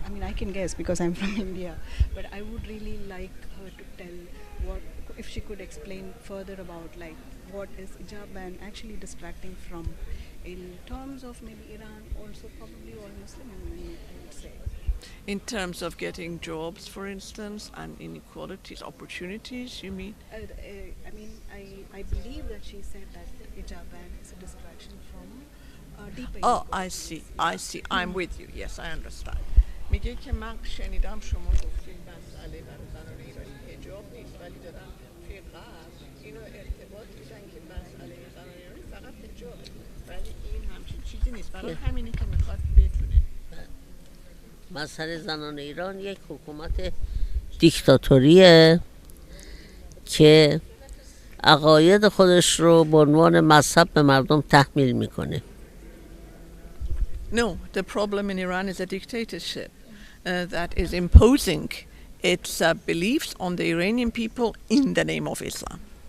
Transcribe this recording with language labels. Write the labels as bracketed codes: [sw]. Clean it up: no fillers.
[en] I mean, I can guess because I'm from India, but I would really like her to tell what, if she could explain further about like what is hijab ban actually distracting from, in terms of maybe Iran, also probably all Muslim women, I would say. In terms of getting jobs, for instance, and inequalities, opportunities, you mean? I mean, I believe that she said that the hijab ban is a distraction from deeper Oh, inequalities. I see. I'm with you. Yes, I understand. [fa] میگه که من شنیدم شما گفتین مسئله برای زنان ایرانی حجاب نیست، ولی دارن توی غرب اینو ارتباط میدن که مسئله زنان ایرانی فقط حجابه، ولی این همچین چیزی نیست. برای همینی که میخواد بدونه. مسئله زنان ایران یک حکومت دیکتاتوریه که عقاید خودش رو به عنوان مذهب به مردم تحمیل میکنه. [en] No, the problem in Iran is a dictatorship that is imposing its beliefs on the Iranian people in the name of Islam.